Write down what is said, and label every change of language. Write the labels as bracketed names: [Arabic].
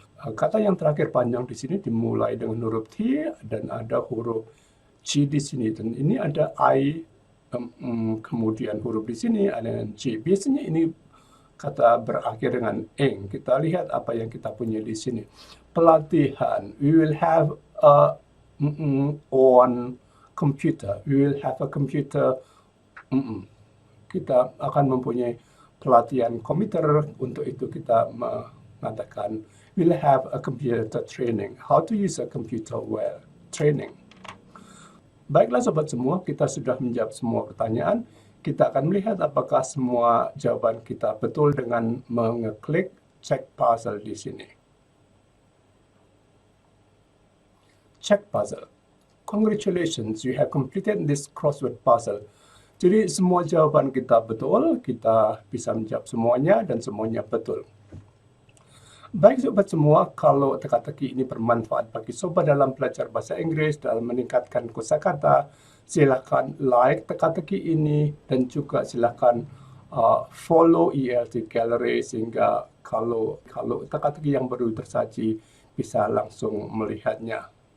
[Indonesian] Kata yang terakhir panjang di sini dimulai dengan huruf T dan ada huruf G di sini. Dan ini ada I, kemudian huruf di sini ada G. Biasanya ini kata berakhir dengan ing. Kita lihat apa yang kita punya di sini. Pelatihan. [English] We will have a on computer. We will have a computer. [Indonesian] Kita akan mempunyai pelatihan komputer. Untuk itu kita mengatakan [English] we'll have a computer training. How to use a computer well. [Indonesian] Training. Baiklah sobat semua, kita sudah menjawab semua pertanyaan. Kita akan melihat apakah semua jawaban kita betul dengan mengeklik check puzzle di sini. [English] Check puzzle. Congratulations, you have completed this crossword puzzle. [Indonesian] Jadi semua jawaban kita betul, kita bisa menjawab semuanya dan semuanya betul. Baik sobat semua, kalau teka-teki ini bermanfaat bagi sobat dalam belajar bahasa Inggris, dalam meningkatkan kosakata, silakan like teka-teki ini dan juga silakan follow ELT Gallery sehingga kalau teka-teki yang baru tersaji bisa langsung melihatnya.